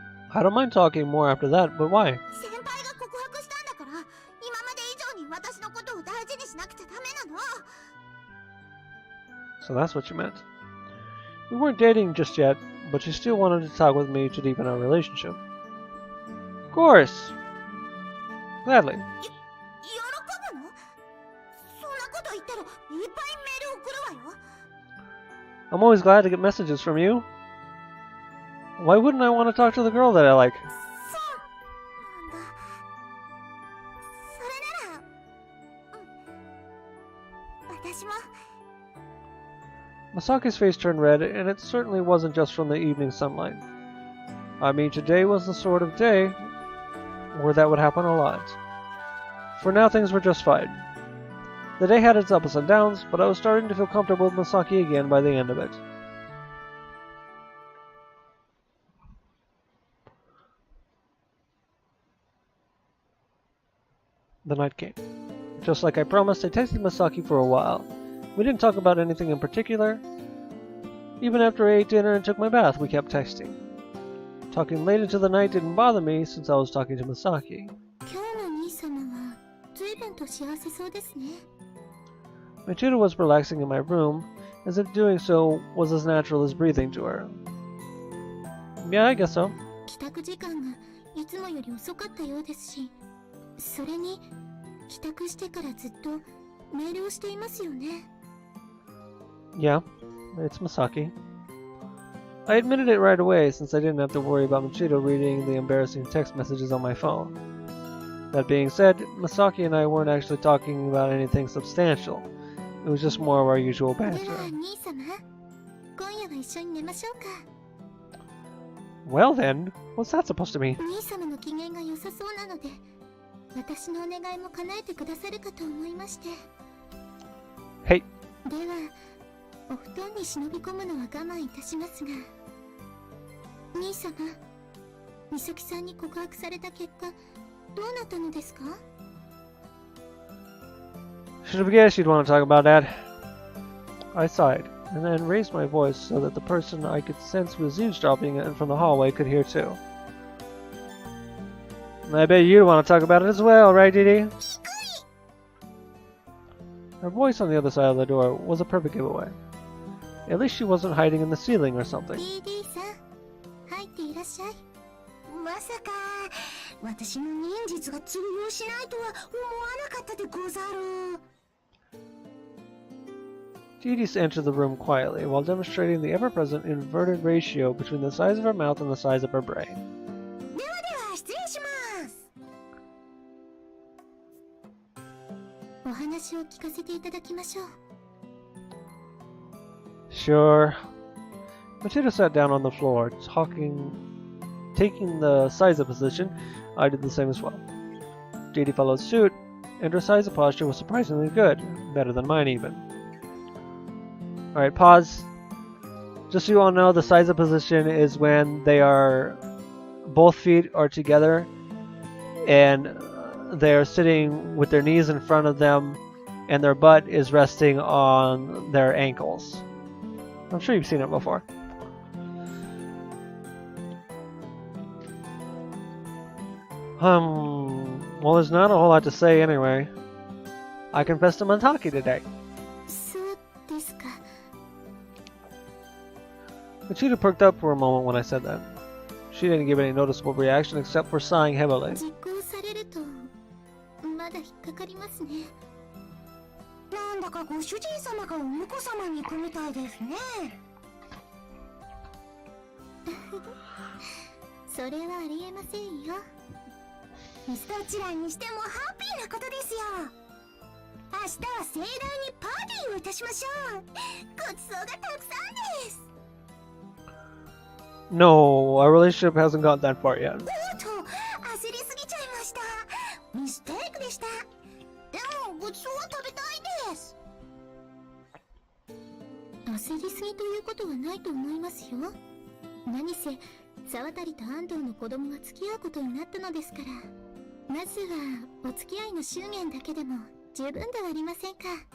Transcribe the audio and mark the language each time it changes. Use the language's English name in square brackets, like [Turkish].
[English] I don't mind talking more after that, but why? [Japanese] 先輩が告白したんだから、今まで以上に私のことを大事にしなくちゃダメなの。 [English] So that's what you meant. We weren't dating just yet, but she still wanted to talk with me to deepen our relationship. Of course! Gladly. [Japanese] 喜ぶの？そんなこと言ったらいっぱいメール送るわよ。 [English] I'm always glad to get messages from you. Why wouldn't I want to talk to the girl that I like? [Japanese] そうなんだ。それなら、私も。 [English] Masaki's face turned red, and it certainly wasn't just from the evening sunlight. I mean, today was the sort of day where that would happen a lot. For now, things were just fine. The day had its ups and downs, but I was starting to feel comfortable with Masaki again by the end of it. The night came. Just like I promised, I texted Masaki for a while. We didn't talk about anything in particular. Even after I ate dinner and took my bath, we kept texting. Talking late into the night didn't bother me since I was talking to Masaki. [Japanese] 今日の兄様は随分と幸せそうですね。 [English] My tutor was relaxing in my room, as if doing so was as natural as breathing to her. Yeah, I guess so. [Japanese] 帰宅時間がいつもより遅かったようですし、それに帰宅してからずっとメールをしていますよね。 [English] Yeah, it's Masaki. I admitted it right away since I didn't have to worry about Machito reading the embarrassing text messages on my phone. That being said, Masaki and I weren't actually talking about anything substantial. It was just more of our usual [Japanese] では [English] banter. [Japanese] 兄様、今夜は一緒に寝ましょうか。 [English] Well then, what's that supposed to mean? [Japanese] 兄様の機嫌が良さそうなので、私のお願いも叶えてくださるかと思いまして。 [English] Hey, [Japanese] では、お布団に忍び込むのは我慢いたしますが、兄様、美咲さんに告白された結果、どうなったのですか？ [English] should have guessed you'd want to talk about that. I sighed, and then raised my voice so that the person I could sense was eavesdropping in from the hallway could hear too. I bet you'd want to talk about it as well, right, Dee Dee? Her voice on the other side of the door was a perfect giveaway. At least she wasn't hiding in the ceiling or something. [Japanese] DD さん、入っていらっしゃい。まさか、私の忍術が通用しないとは思わなかったでござる。 [English] Dee Dee entered the room quietly while demonstrating the ever-present inverted ratio between the size of her mouth and the size of her brain. [Japanese] ではでは失礼します。お話を聞かせていただきましょう。 [English] Sure. Machito sat down on the floor, taking the Saiza position. I did the same as well. Dee Dee followed suit, and her Saiza posture was surprisingly good, better than mine even. Alright, pause. Just so you all know, the Saiza position is when both feet are together, and they're sitting with their knees in front of them, and their butt is resting on their ankles. I'm sure you've seen it before. Well, there's not a whole lot to say anyway. I confessed to Mataki today. [Japanese] そうですか。 [English] Machida perked up for a moment when I said that. She didn't give any noticeable reaction except for sighing heavily. [Japanese] 実行されるとまだ引っかかりますね。なんだかご主人様がお婿様に行くみたいですね。それはありえませんよ。どちらにしてもハッピーなことですよ。明日は盛大にパーティーをいたしましょう。ごちそうがたくさんです。 [English] No, our relationship hasn't got that far yet. [Japanese] おっと、焦りすぎちゃいました。ミステイクでした。でもごちそうは食べたいです。焦りすぎということはないと思いますよ。何せ沢渡と安藤の子供が付き合うことになったのですから、まずはお付き合いの祝言だけでも十分ではありませんか。